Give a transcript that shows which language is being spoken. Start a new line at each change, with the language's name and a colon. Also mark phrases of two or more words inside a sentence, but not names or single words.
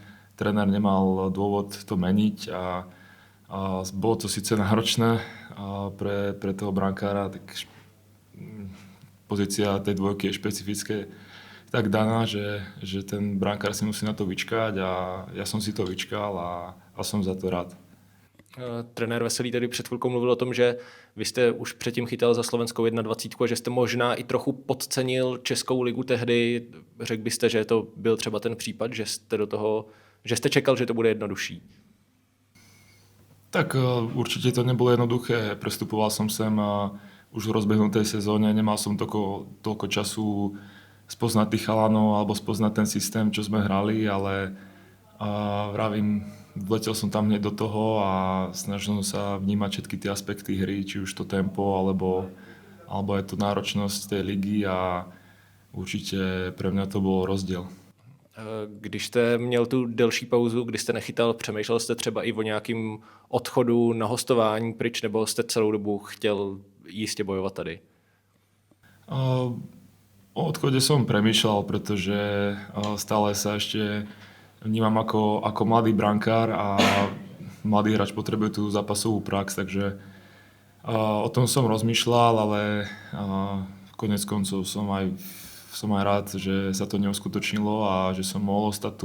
Slovak: Tréner nemal dôvod to meniť a bolo to síce náročné pre toho brankára, tak pozícia tej dvojky je špecifické tak daná, že ten brankár si musí na to vyčkať a ja som si to vyčkal a som za to rád.
Czech: Trenér Veselý tady před chvilkou mluvil o tom, že vy jste už předtím chytal za slovenskou 21 a že jste možná i trochu podcenil Českou ligu tehdy. Řekl byste, že to byl třeba ten případ, že jste čekal, že to bude jednodušší?
Slovak: Tak určite to nebolo jednoduché. Prestupoval som sem už v rozbehnutej sezóne, nemal som toľko času spoznať tých chalanov alebo spoznať ten systém, čo sme hrali, ale vravím, vletel som tam hneď do toho a snažil som sa vnímať všetky tie aspekty hry, či už to tempo, alebo aj tú náročnosť tej ligy a určite pre mňa to bol rozdiel.
Czech: Když jste měl tu delší pauzu, kdy jste nechytal, přemýšlel jste třeba i o nějakým odchodu na hostování pryč, nebo jste celou dobu chtěl jistě bojovat tady?
Slovak: O odchode som premýšľal, pretože stále sa ešte vnímam ako mladý brankár a mladý hráč potrebuje tú zápasovú prax, takže o tom som rozmýšľal, ale konec koncov som aj rád, že sa to neuskutočnilo a že som mohol ostať tu.